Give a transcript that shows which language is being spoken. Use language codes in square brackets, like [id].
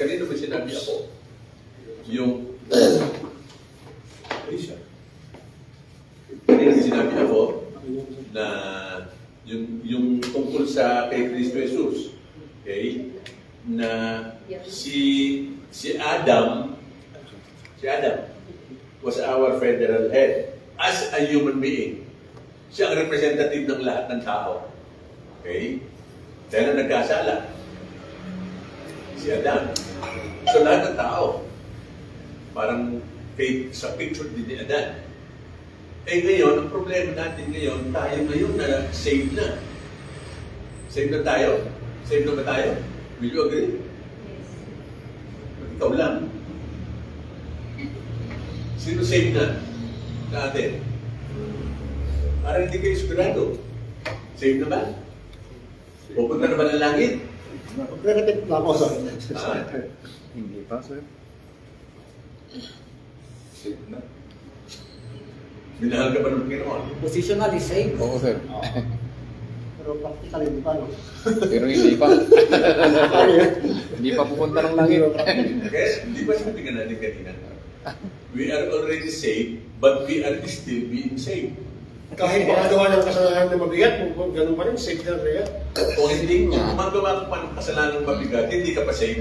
[tl] Kanino ba sinabi ako? Yung kanino sinabi ako na yung tungkol sa kay Kristo Jesus. Okay? [en] Na si Adam was our federal head as a human being. [tl] Siya ang representative ng lahat ng tao. Okay? Dahil na nagkasala. Si Adam. So lahat ng tao, parang sa picture din ni Adam. Ngayon, ang problema natin ngayon, tayo ngayon na saved na. Saved na tayo. Saved na ba tayo? [en] Will you agree? [tl] Ikaw lang. Sino saved na sa atin? Parang hindi kayo sigurado. Saved na ba? Pupunta na ba ng langit? Magre-repeat na ako, sir. Hindi pa, sir. Safe na. Minahal ka pa ng Panginoon. Positionally safe. Oo, sir. Pero practically, hindi pa, no? Pero hindi pa. Hindi pa pupunta ng langit. Okay? Hindi ba sabi ka natin kanina? [en] We are already saved, but we are still being saved. [tl] Kahit makagawa ng kasalanan na mabigat, ganun pa rin, safe na rin. Kung hindi gumagawa ka pa ng kasalanan ng mabigat, hindi ka pa saved.